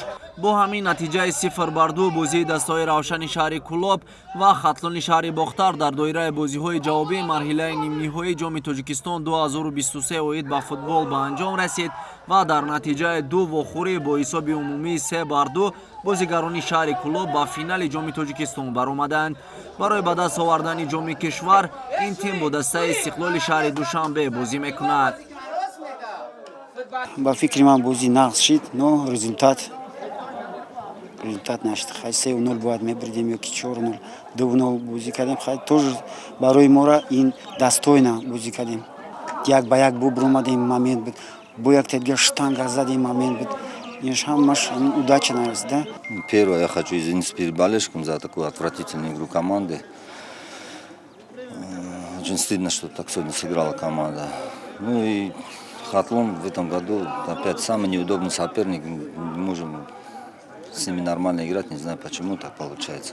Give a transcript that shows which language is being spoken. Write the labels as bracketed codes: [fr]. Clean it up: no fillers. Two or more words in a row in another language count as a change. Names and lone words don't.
[tg] бо ҳамин натиҷаи 0-2 бозии дастаҳои равшани шаҳри Кӯлоб ва хатлони шаҳри Бохтар дар доираи бозиҳои ҷавобии марҳилаи нимниҳоии ҷоми Тоҷикистон 2023 оид ба футбол ба анҷом расид ва дар натиҷаи ду вохӯрӣ бо ҳисоби умумии 3-2 бозигарони шаҳри Кӯлоб ба финали ҷоми Тоҷикистон баромаданд. барои ба даст овардани ҷоми кишвар ин тим бо дастаи Истиқлоли шаҳри Душанбе бозӣ мекунад. ба фикри ман бозӣ нағз шид, [ru] но результат нашид. [tg] Хай 3-0 бояд мебирдем ёки 4-0, 2-0 бозӣ кардем. Хай тоже барои мора ин достойна бозӣ кардем. 1-1 бубромадем момент буд. Бо яктедига штанга задем момент буд. Инш ҳамаш удача нараст, да? [ru] Первое, я хочу извиниться перед болельщиком за такую отвратительную игру команды. Очень стыдно, что так сегодня сыграла команда. Ну и Хатлон в этом году опять самый неудобный соперник. Не можем с ними нормально играть, не знаю, почему так получается.